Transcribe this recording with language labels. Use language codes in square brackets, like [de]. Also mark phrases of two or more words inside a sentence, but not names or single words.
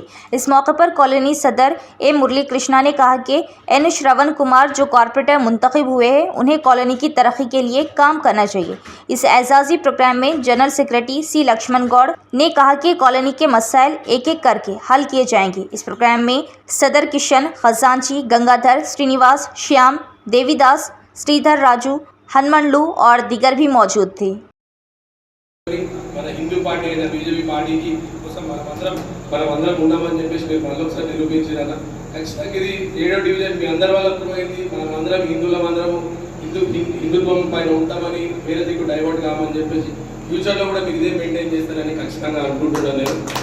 [ur] اس موقع پر کالونی صدر اے مرلی کرشنا نے کہا کہ این شراون کمار جو کارپوریٹر منتخب ہوئے ہیں، انہیں کالونی کی ترقی کے لیے کام کرنا چاہیے۔ اس اعزازی پروگرام میں جنرل سیکرٹری سی لکشمن گوڑ نے کہا کہ کالونی کے مسائل ایک ایک کر کے حل کیے جائیں گے۔ اس پروگرام میں صدر کشن خزانچی، گنگادھر سرینیواس، شیام دیوی داس، శ్రీధర్ రాజు، హనుమండ్లు اور دیگر بھی موجود تھے۔ [te] మన హిందూ పార్టీ అయిన బీజేపీ పార్టీకి కోసం మనమందరం ఉన్నామని చెప్పేసి మీరు మరొకసారి నిరూపించారన్న। ఖచ్చితంగా ఇది 7వ డివిజన్ మీ అందరి వల్ల అర్థమైంది। మనమందరం హిందువులమందరము హిందుత్వం పైన ఉంటామని, వేరే దిక్కు డైవర్ట్ కామని చెప్పేసి ఫ్యూచర్లో కూడా మీరు ఇదే మెయింటైన్ చేస్తారని ఖచ్చితంగా అనుకుంటున్నాను నేను।